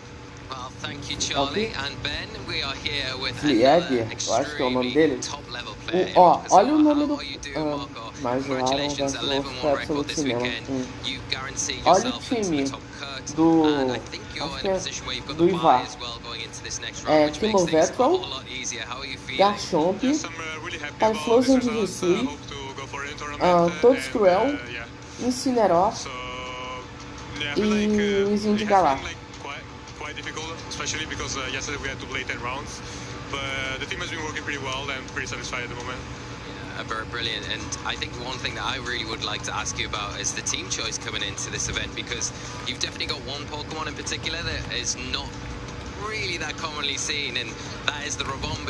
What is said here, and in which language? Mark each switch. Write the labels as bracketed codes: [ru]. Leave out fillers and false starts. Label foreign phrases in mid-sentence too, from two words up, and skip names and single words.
[pt] Flieger, eu acho que é o nome dele. Olha o nome do. Mais um Aaron da Absolute Cinema. Olha o time do. Acho que é do Ivar. Timo Vettel, Garchomp, Typhlosion de Rusui, Toads Cruel, Incineroar e o Izinho de Galar. [en] Especially because yesterday we had to play 10 rounds, but the team has been working pretty well and pretty satisfied at the moment. Very brilliant, and I think one thing that I really would like to ask you about is the team choice coming into this event, because you've definitely got one Pokemon in particular that is not really that commonly seen, and that is the Rabombi.